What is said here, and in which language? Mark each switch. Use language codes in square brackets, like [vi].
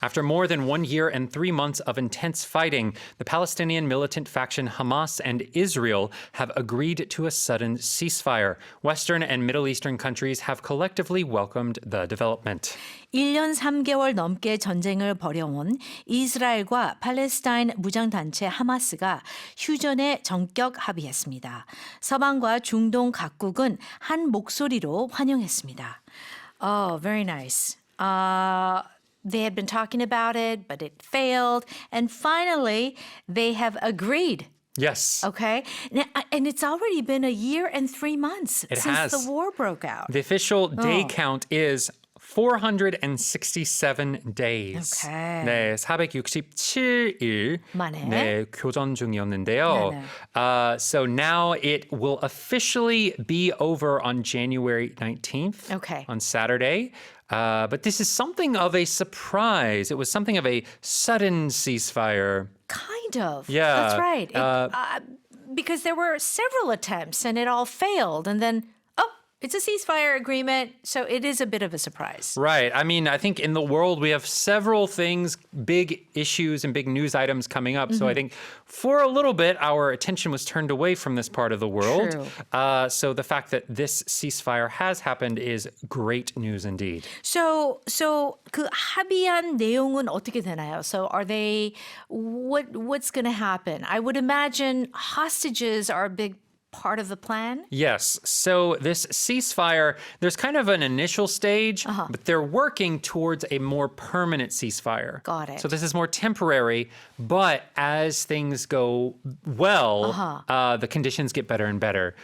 [en] After more than 1 year and 3 months of intense fighting, the Palestinian militant faction Hamas and Israel have agreed to a sudden ceasefire. Western and Middle Eastern countries have collectively welcomed the development. [ko] 1년 3개월 넘게 전쟁을 벌여온 이스라엘과 팔레스타인 무장단체 하마스가 휴전에 전격 합의했습니다. 서방과 중동 각국은 한 목소리로 환영했습니다. [en] Oh, very nice. They had been talking about it, but it failed. And finally, they have agreed. Yes. Okay. And it's already been 1 year and 3 months since the war broke out. The official day count is 467 days. Okay. [ko] 네, 467일 만에. 네, 교전 중이었는데요. [en] So now it will officially be over on January 19th, Okay. on Saturday. But this is something of a surprise. It was something of a sudden ceasefire. Kind of. Yeah. That's right. Because there were several attempts and it all failed. And then, it's a ceasefire agreement. So it is a bit of a surprise. Right. I mean, I think in the world we have several things, big issues and big news items coming up. So I think for a little bit, our attention was turned away from this part of the world. True. So the fact that this ceasefire has happened is great news indeed. [ko] So 그 합의한 내용은 어떻게 되나요? [en] So are they, what's going to happen? I would imagine hostages are a big part of the plan? Yes. So this ceasefire, there's kind of an initial stage, but they're working towards a more permanent ceasefire. Got it. So this is more temporary, but as things go well, the conditions get better and better.